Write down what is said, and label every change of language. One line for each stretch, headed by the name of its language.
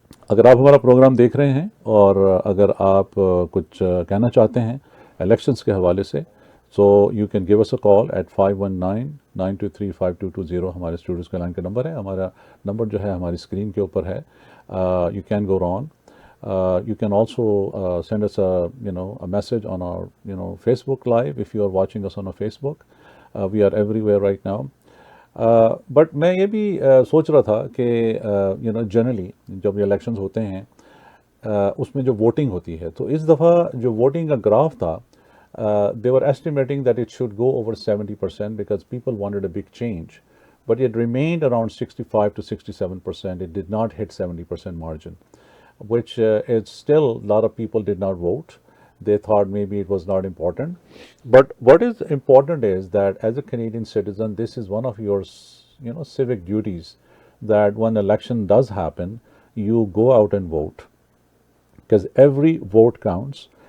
Urdu: اگر آپ ہمارا پروگرام دیکھ رہے ہیں اور اگر آپ کچھ کہنا چاہتے ہیں الیکشنز کے حوالے سے،
English: so you can give us a call at
Urdu: 5199235220. ہمارے اسٹوڈیوز کے لائن کا نمبر ہے. ہمارا نمبر جو ہے ہماری اسکرین کے اوپر ہے.
English: You can go on. You can also send us a message on our Facebook Live if you are watching us on our Facebook. We are everywhere right now.
Urdu: But میں یہ بھی سوچ رہا تھا کہ جنرلی جب یہ الیکشنز ہوتے ہیں اس میں جو ووٹنگ ہوتی ہے تو اس دفعہ جو ووٹنگ کا گراف تھا
English: they were estimating that it should go over 70% because people wanted a big change, but it remained around 65 to 67%. It did not hit 70% margin, which is still a lot of people did not vote. They thought maybe it was not important. But what is important is that as a Canadian citizen, this is one of your civic duties, that when election does happen, you go out and vote, because every vote counts.